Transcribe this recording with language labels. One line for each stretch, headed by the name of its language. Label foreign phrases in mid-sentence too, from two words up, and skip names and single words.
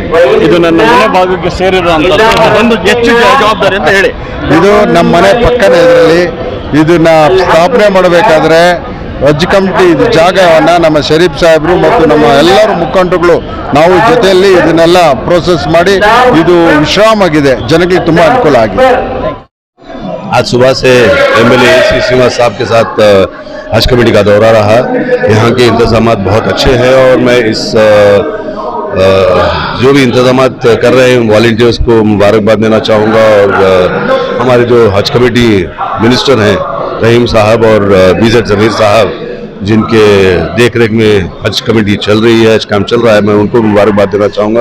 Kannada: ಇದು ನನ್ನ ಮನೆ ಭಾಗಕ್ಕೆ ಸೇರಿರುವಂಥದ್ದು ಹೆಚ್ಚು ಜವಾಬ್ದಾರಿ ಅಂತ ಹೇಳಿ. ಇದು ನಮ್ಮ ಮನೆ ಪಕ್ಕನೇ ಇದರಲ್ಲಿ. ಇದನ್ನ ಸ್ಥಾಪನೆ ಮಾಡಬೇಕಾದ್ರೆ ಹಜ್ ಕಮಿಟಿ ಇದು ಜಾಗವನ್ನು ನಮ್ಮ ಶರೀಫ್ ಸಾಹೇಬರು ಮತ್ತು ನಮ್ಮ ಎಲ್ಲರೂ ಮುಖಂಡರುಗಳು ನಾವು ಜೊತೆಯಲ್ಲಿ ಇದನ್ನೆಲ್ಲ ಪ್ರೋಸೆಸ್ ಮಾಡಿ ಇದು ವಿಶ್ರಾಮ ಆಗಿದೆ, ಜನಗಳಿಗೆ ತುಂಬ ಅನುಕೂಲ ಆಗಿದೆ.
Hindi: आज सुबह से एमएलए एसी श्रीनिवास साहब के साथ हज कमेटी का दौरा रहा। यहाँ के इंतजाम बहुत अच्छे हैं और मैं इस जो भी इंतजाम कर रहे हैं वॉलंटियर्स को मुबारकबाद देना चाहूँगा। और हमारे जो हज कमेटी मिनिस्टर हैं रहीम साहब और बीजेड जमीर साहब, जिनके देख रेख में हज कमेटी चल रही है, हज काम चल रहा है, मैं उनको मुबारकबाद देना चाहूँगा।